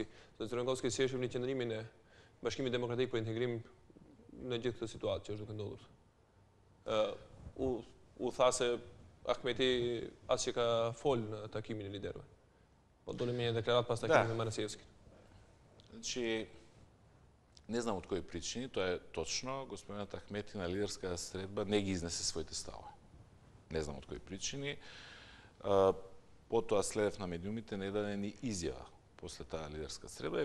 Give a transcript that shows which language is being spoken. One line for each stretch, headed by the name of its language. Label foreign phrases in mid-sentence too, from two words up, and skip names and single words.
Albanian: Zotin Crvenkovski, si e shohni qëndrimin e Bashkimit Demokratik për integrim në gjithë këtë situatë që është duke ndodhur? U tha se Ahmeti as që ka fol në takimin e liderëve. Po doli me një deklarat pas takimit me Manasijevskin.
Macedonian: Значи, не знам од кои причини, тоа е точно, господинот Ахмети на лидерска средба не ги изнесе своите ставови. Не знам од кои причини. Потоа следев на медиумите, не даде ни изјава после таа лидерска средба.